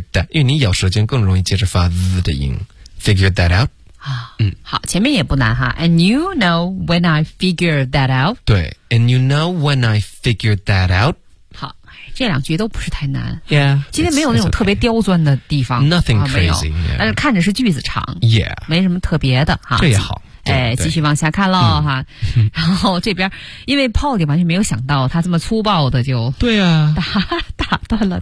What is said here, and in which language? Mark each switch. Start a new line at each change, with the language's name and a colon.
Chinese: 因为你咬舌尖更容易接着发 z 的音。
English: Figure that out.
Chinese: 好，前面也不难哈。
English: And you know when I figured that out.
Chinese: 对
English: ，And you know when I figured that out.
Chinese: 好，这两句都不是太难。
English: Yeah，
Chinese: 今天没有那种特别刁钻的地方。
English: Okay. Nothing crazy、
Chinese: 啊。
English: Yeah.
Chinese: 但是看着是句子长。
English: Yeah，
Chinese: 没什么特别的哈。这也好。哎，继续往下看喽哈。然后这边，因为 Paul 完全没有想到他这么粗暴的就对啊打断了。